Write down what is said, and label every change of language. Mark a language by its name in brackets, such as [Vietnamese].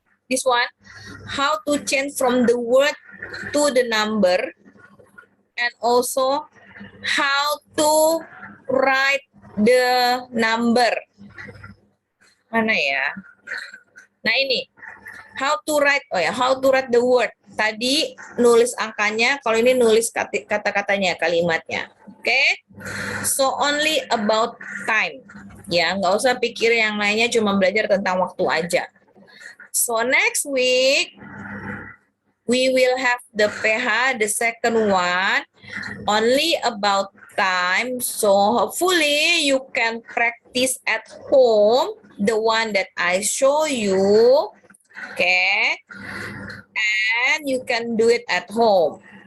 [English] This one, how to change from the word to the number, and also how to write the number. [Indonesian] Mana ya? [English] Nah ini, how to write, how to write the word. [Indonesian] Tadi nulis angkanya, kalau ini nulis kata-katanya, kalimatnya. Oke? [English] So only about time. [Indonesian] Ya, nggak usah pikir yang lainnya, cuma belajar tentang waktu aja. [English] So next week, we will have the PH, the second one, only about time. So hopefully you can practice at home, the one that I show you, okay? And you can do it at home.